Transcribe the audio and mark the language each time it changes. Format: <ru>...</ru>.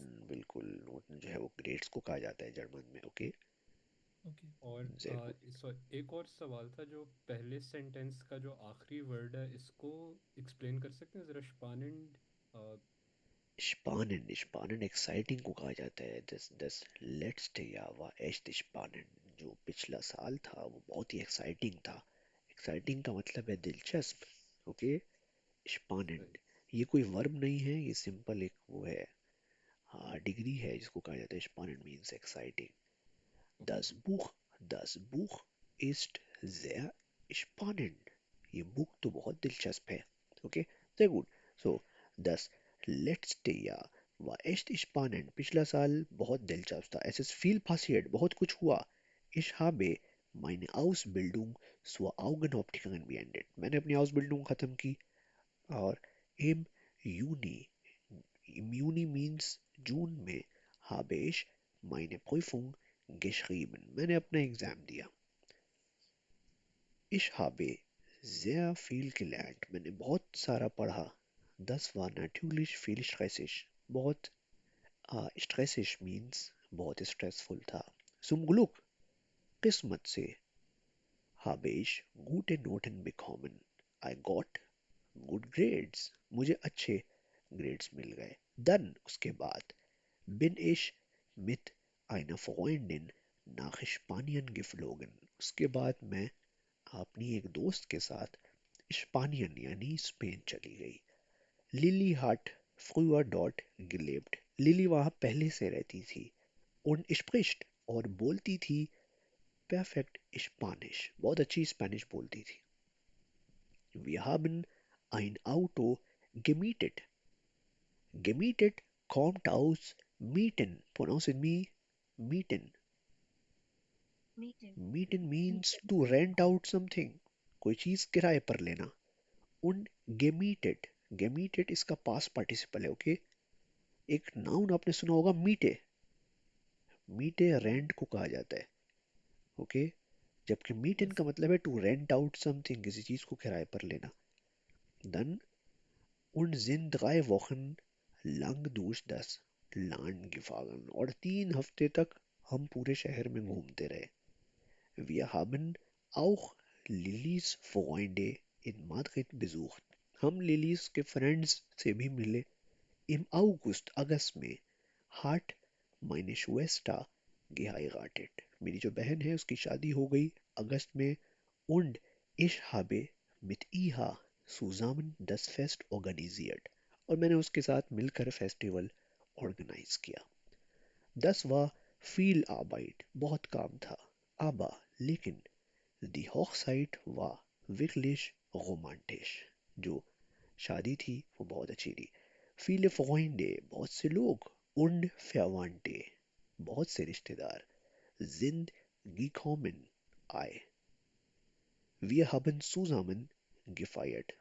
<hi>नोटन, बिल्कुल. नोटन जो है वो ग्रेड्स को कहा जाता है जर्मन में. ओके, ओके और</hi> <de>sehr gut.</de> <hi>एक और सवाल था, जो पहले सेंटेंस का जो आखिरी वर्ड है, इसको एक्सप्लेन कर सकते हैं ज़रा?</hi> <de>स्पानेंड।</de> <hi>Spannend, spannend, exciting को कहा जाता है।</hi> <de>das letzte Jahr war echt spannend।</de> <hi>जो पिछला साल था वो बहुत ही एक्साइटिंग था। एक्साइटिंग का मतलब है दिलचस्प। ओके, सही। spannend ये कोई वर्ब नहीं है, ये सिंपल एक वो है, हाँ डिग्री है जिसको कहा जाता है। spannend means exciting. Okay.</hi> <de>Das Buch, das Buch ist sehr spannend।</de> <hi>ये बुक तो बहुत दिलचस्प है।</hi> <de>ओके, sehr gut। So, das letzte Jahr war echt spannend।</de> <hi>पिछला साल बहुत दिलचस्प था।</hi> <de>Es ist viel passiert,</de> <hi>बहुत कुछ हुआ।</hi> <de>Ich habe meine Ausbildung zur Augenoptikerin beendet।</de> <hi>मैंने अपनी Ausbildung खत्म की।</hi> <de>और im Juni, im Juni means</de> <hi>जून में,</hi> <de>habe ich meine Prüfung geschrieben।</de> <hi>मैंने अपना एग्जाम दिया।</hi> <de>Ich habe sehr viel gelernt।</de> <hi>मैंने बहुत सारा पढ़ा।</hi> <de>Das war natürlich viel stressig।</de> <hi>बहुत stressig means बहुत stressful था।</hi> <de>Zum Glück,</de> <hi>किस्मत से,</hi> <de>habe ich gute Noten bekommen।</de> <en>I got good grades।</en> <hi>मुझे अच्छे grades मिल गए।</hi> <de>Dann,</de> <hi>उसके बाद,</hi> <de>bin ich mit einer Freundin nach Spanien geflogen।</de> <hi>उसके बाद मैं अपनी एक दोस्त के साथ स्पानियन यानी स्पेन चली गई।</hi> <de>लिली हट früher dort gelebt।</de> <hi>लिली वहां पहले से रहती थी।</hi> <de>und spricht</de> <hi>और बोलती थी</hi> <en>perfect Spanish।</en> <hi>बहुत अच्छी स्पेनिश बोलती थी।</hi> <de>Wir haben ein Auto gemietet। Gemietet kommt aus mieten,</de> <en>pronounce it me,</en> <de>mieten।</de> <en>Meeting. Mieten means to rent out something,</en> <hi>कोई चीज किराए पर लेना। Und gemietet, gemietet इसका पास्ट पार्टिसिपल है। ओके, एक नाउन आपने सुना होगा मीटे। मीटे रेंट को कहा जाता है। ओके, जबकि मीटन यस का मतलब है टू रेंट आउट समथिंग, किसी चीज को किराए पर लेना।</hi> <de>Dann und sind 3 Wochen lang durch das Land gefahren।</de> <hi>और 3 हफ्ते तक हम पूरे शहर में घूमते रहे।</hi> <de>Wir haben auch Lillys Freunde in Madrid besucht।</de> <hi>हम लिलीज के फ्रेंड्स से भी मिले।</hi> <de>Im August,</de> <hi>अगस्त में,</hi> <de>hat meine Schwester geheiratet।</de> <hi>मेरी जो बहन है उसकी शादी हो गई अगस्त में।</hi> <de>Und ich habe mit ihr zusammen das Fest organisiert।</de> <hi>और मैंने उसके साथ मिलकर फेस्टिवल ऑर्गेनाइज किया।</hi> <de>Das war viel Arbeit,</de> <hi>बहुत काम था।</hi> <de>Aber लेकिन die Hochzeit war wirklich romantisch।</de> <hi>जो शादी थी वो बहुत अच्छी थी।</hi> <de>Viele Freunde,</de> <hi>बहुत से लोग,</hi> <de>und Verwandte,</de> <hi>बहुत से रिश्तेदार,</hi> <de>sind gekommen,</de> <hi>आए।</hi> <de>Wir haben zusammen gefeiert।</de>